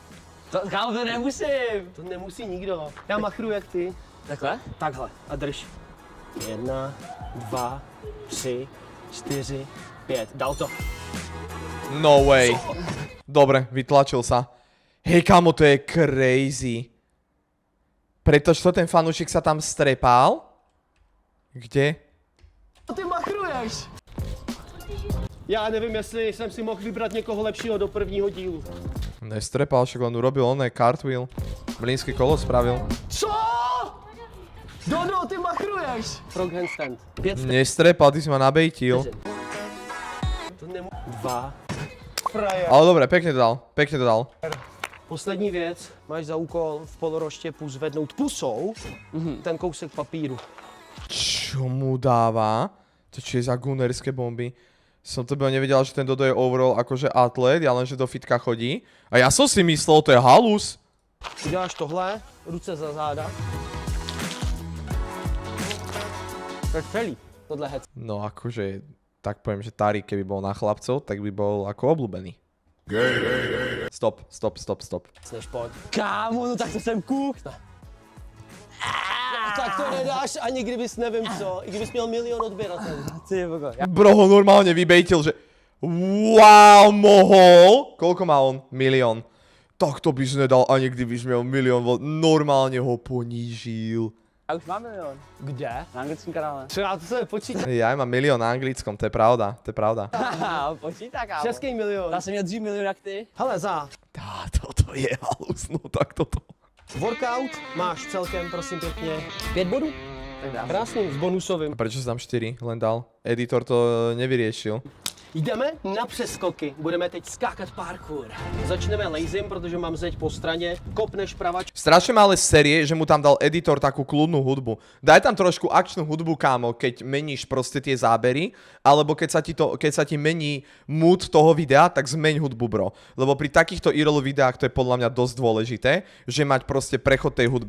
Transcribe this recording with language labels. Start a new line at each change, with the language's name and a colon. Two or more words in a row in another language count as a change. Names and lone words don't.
Czech: Kámo, to nemusím. To nemusí nikdo. Já machruji jak ty. Takhle? Takhle a drž. 1, 2, 3, 4, 5. Dal to.
English: No way.
Slovak: Dobre, vytlačil sa. Hej, kámo, to je crazy. Pretože to ten fanúšik sa tam strepal? Kde? Ty machruješ!
Czech: Já nevím, jestli jsem si mohl vybrat někoho lepšího do prvního dílu.
Slovak: Nestrepal, však len urobil oné cartwheel. Blínsky kolo spravil.
Czech: Co? Dodo, ty machruješ!
English: Frog handstand.
Czech: 5
Slovak: Nestrepal, ty si ma nabejtil.
Czech: To nemů... 2. Frajer.
Slovak: Ale dobre, pekne to dal.
Czech: Poslední věc. Máš za úkol v poloroštěpu zvednout pusou ten kousek papíru.
Slovak: Čo mu dáva? To čo je za gunerské bomby? Som to byl nevedel, že ten Dodo je overall akože atlet, ja len, že do fitka chodí. A ja som si myslel, to je halus.
Czech: Uděláš tohle, ruce za záda. To je celý, tohle hec.
Slovak: No akože, tak poviem, že Tari, keby bol na chlapcov, tak by bol ako obľúbený.
Czech: Stop. Než pojď. Kámo, no tak to jsem kůh. Tak to nedáš ani kdybys nevím co, i kdybys měl 1 000 000 odběratelů. Ty vogo.
Slovak: Bro ho normálne vybejtil, že wow, mohol. Koľko má on? 1 000 000.
Czech: Tak to bys nedal ani kdybys měl 1 000 000, normálne ho ponížil. Já už mám milion. Kde? Na anglickém kanále. Třeba to se počítá.
Slovak: Ja mám 1 000 000 na anglickom, to je pravda,
Czech: Haha, počítá, kámo. Český milion. Já jsem měl dřív milion jak ty. Hele, za
Slovak: Toto je halus, no tak toto.
Czech: workout máš celkem, prosím pěkně, 5 bodů. Tak dám. Krásný, s bonusovým.
Slovak: A prečo si tam 4 len dal? Editor to nevyriešil.
Czech: Jdeme na přeskoky. Budeme teď skákat parkour. Začneme lazyem, protože mám zeď po straně. Kopneš pravač.
Slovak: Strašne malé série, že mu tam dal editor takú kľudnú hudbu. Daj tam trošku akčnú hudbu, kámo, keď meníš proste tie zábery, alebo keď sa ti mení mood toho videa, tak zmeň hudbu, bro. Lebo pri takýchto IRL videách to je podľa mňa dosť dôležité, že mať proste prechod tej hudby.